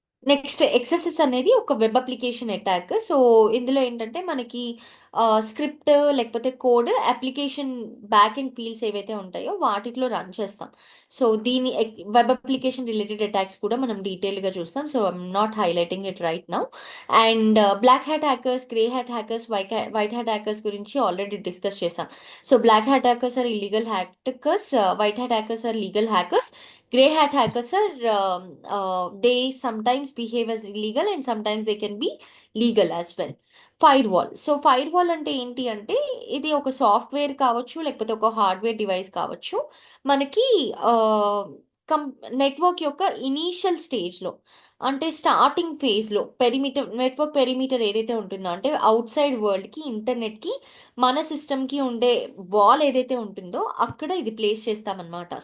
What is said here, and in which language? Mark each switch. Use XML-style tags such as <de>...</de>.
<te>Next excesses అనేది ఒక web application attack. So ఇందులో ఏంటంటే మనకి స్క్రిప్ట్ లేకపోతే code application back and fields ఏవైతే ఉంటాయో వాటిలో రన్ చేస్తాం. సో దీని వెబ్ అప్లికేషన్ రిలేటెడ్ అటాక్స్ కూడా మనం డీటెయిల్గా చూస్తాం.</te> <en>So I'm not highlighting it right now.</en> <te>And black hat hackers, grey hat hackers, white hat hackers గురించి ఆల్రెడీ డిస్కస్ చేసాం.</te> <en>So black hat hackers are illegal hackers, white hat hackers are legal hackers, gray hat hackers are they sometimes behave as illegal and sometimes they can be legal as well. Firewall.</en> <te>So fire wall అంటే ఏంటి అంటే, ఇది ఒక software కావచ్చు లేకపోతే ఒక hardware device కావచ్చు, మనకి కం నెట్వర్క్ యొక్క ఇనీషియల్ స్టేజ్లో, అంటే స్టార్టింగ్ ఫేజ్లో పెరిమీటర్, నెట్వర్క్ పెరిమీటర్ ఏదైతే ఉంటుందో, అంటే అవుట్ సైడ్ వరల్డ్కి, ఇంటర్నెట్కి, మన సిస్టమ్కి ఉండే వాల్ ఏదైతే ఉంటుందో అక్కడ ఇది ప్లేస్ చేస్తామన్నమాట.</te>